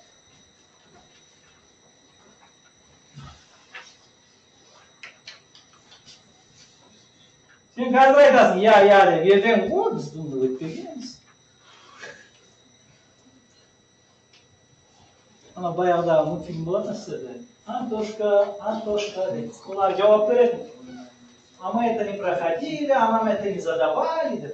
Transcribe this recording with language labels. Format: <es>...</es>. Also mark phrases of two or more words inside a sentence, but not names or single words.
<kk>Сен қазір айтасың, деп, ертең, біз бұны өтпегенбіз. Ана баяғыдағы мультфильм болады сіздерде. Антошка деп. Олар жауап береді.</kk> <ru>А мы это не проходили, а нам это не задавали деп.</ru>